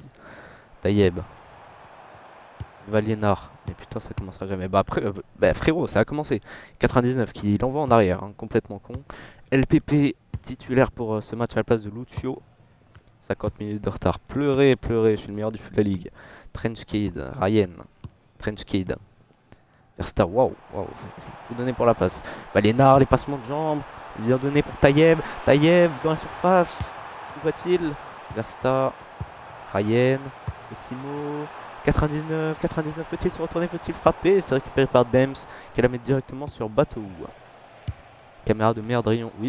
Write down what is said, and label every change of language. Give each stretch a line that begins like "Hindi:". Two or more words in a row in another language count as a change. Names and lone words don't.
French: Tayeb. Valénar. Mais putain, ça commencera jamais. Bah après, bah, frérot, ça a commencé. 99, qui l'envoie en arrière, hein, complètement con. LPP titulaire pour ce match à la place de Lucio. 50 minutes de retard. Pleurez, pleurez, je suis le meilleur du foot de la ligue. Trenchkid, Ryan. Trenchkid. Versta, waouh, waouh. Tout donné pour la passe. Valénar, les passements de jambes. Bien donné pour Tayeb. Tayeb dans la surface. Où va-t-il? Versta. Ryan. Timo. 99, 99, peut-il se retourner, peut-il frapper? C'est récupéré par Dems qui la met directement sur Bateau. Caméra de merde, rayon, oui.